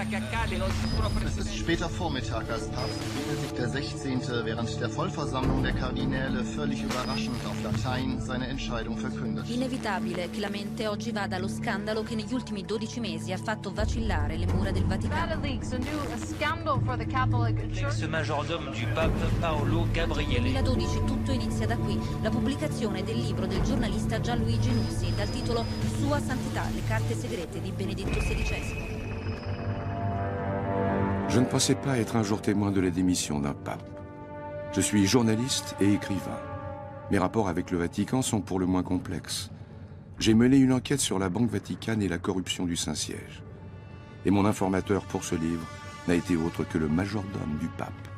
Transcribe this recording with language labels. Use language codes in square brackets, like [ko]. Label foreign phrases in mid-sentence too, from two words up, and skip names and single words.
[de] Es ist später Vormittag, als Papst Benedikt XVI. Während der Vollversammlung der Kardinäle völlig überraschend auf Latein seine Entscheidung verkündet. [it] Inevitabile che la mente oggi vada allo scandalo che negli ultimi 12 mesi ha fatto vacillare le mura del Vaticano. [fr] L'ex majordome du pape Paolo Gabriele. [it] Nel 2012 tutto inizia da qui, la pubblicazione del libro del giornalista Gianluigi Nussi dal titolo Sua Santità, le carte segrete di Benedetto XVI. [fr] Je ne pensais pas être un jour témoin de la démission d'un pape. Je suis journaliste et écrivain. Mes rapports avec le Vatican sont pour le moins complexes. J'ai mené une enquête sur la Banque Vaticane et la corruption du Saint-Siège. Et mon informateur pour ce livre n'a été autre que le majordome du pape.